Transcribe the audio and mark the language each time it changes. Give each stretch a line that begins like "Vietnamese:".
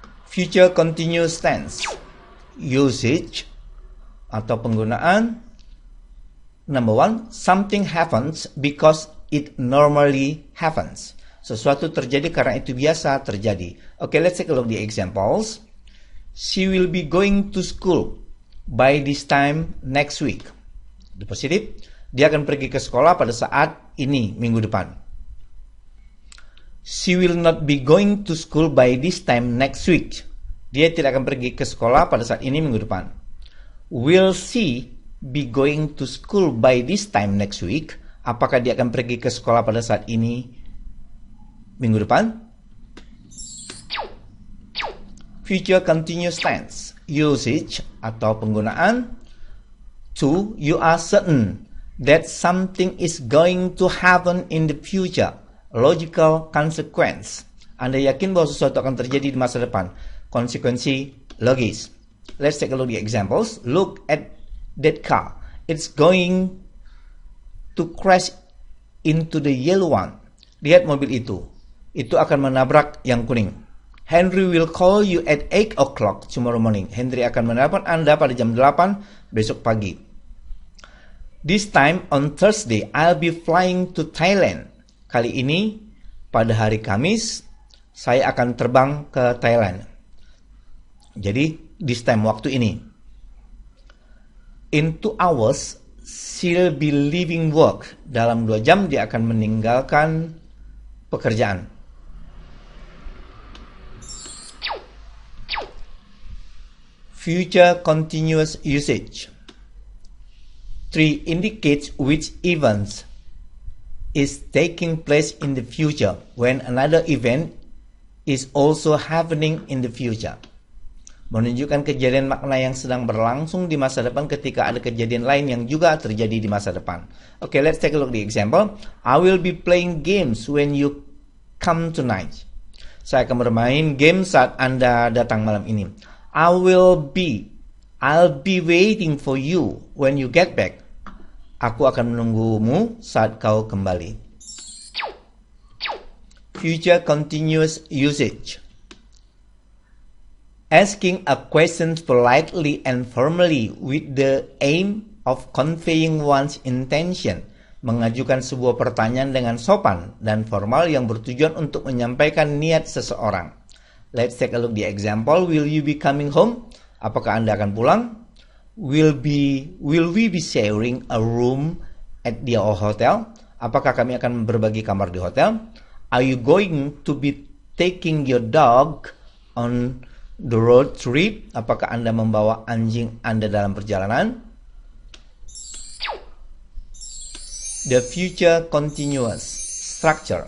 English: Future continuous tense. Usage
Indonesian: atau penggunaan.
English: Number one, something happens because it normally happens.
Indonesian: Sesuatu terjadi karena itu biasa terjadi.
English: Okay, let's take a look at the examples. She will be going to school by this time next week. The positive,
Indonesian: dia akan pergi ke sekolah pada saat ini, minggu depan.
English: She will not be going to school by this time next week.
Indonesian: Dia tidak akan pergi ke sekolah pada saat ini, minggu depan.
English: Will she be going to school by this time next week?
Indonesian: Apakah dia akan pergi ke sekolah pada saat ini, minggu depan?
English: Future continuous tense. Usage
Indonesian: atau penggunaan.
English: To, you are certain that something is going to happen in the future. Logical consequence.
Indonesian: Anda yakin bahwa sesuatu akan terjadi di masa depan. Konsekuensi logis.
English: Let's take a look at the examples. Look at that car. It's going to crash into the yellow one.
Indonesian: Lihat mobil itu. Itu akan menabrak yang kuning.
English: Henry will call you at 8 o'clock tomorrow morning.
Indonesian: Henry akan menelpon Anda pada jam 8 besok pagi.
English: This time on Thursday, I'll be flying to Thailand.
Indonesian: Kali ini, pada hari Kamis, saya akan terbang ke Thailand. Jadi,
English: this time,
Indonesian: waktu ini.
English: In 2 hours, she'll be leaving work.
Indonesian: Dalam 2 jam dia akan meninggalkan pekerjaan.
English: Future continuous usage. 3 indicates which events is taking place in the future when another event is also happening in the future.
Indonesian: Menunjukkan kejadian makna yang sedang berlangsung di masa depan ketika ada kejadian lain yang juga terjadi di masa depan.
English: Okay, let's take a look at the example. I will be playing games when you come tonight.
Indonesian: Saya akan bermain game saat Anda datang malam ini.
English: I'll be waiting for you when you get back.
Indonesian: Aku akan menunggumu saat kau kembali.
English: Future continuous usage. Asking a question politely and firmly with the aim of conveying one's intention.
Indonesian: Mengajukan sebuah pertanyaan dengan sopan dan formal yang bertujuan untuk menyampaikan niat seseorang.
English: Let's take a look at the example. Will you be coming home?
Indonesian: Apakah Anda akan pulang?
English: Will we be sharing a room at the hotel?
Indonesian: Apakah kami akan berbagi kamar di hotel?
English: Are you going to be taking your dog on the road trip?
Indonesian: Apakah Anda membawa anjing Anda dalam perjalanan?
English: The future continuous structure.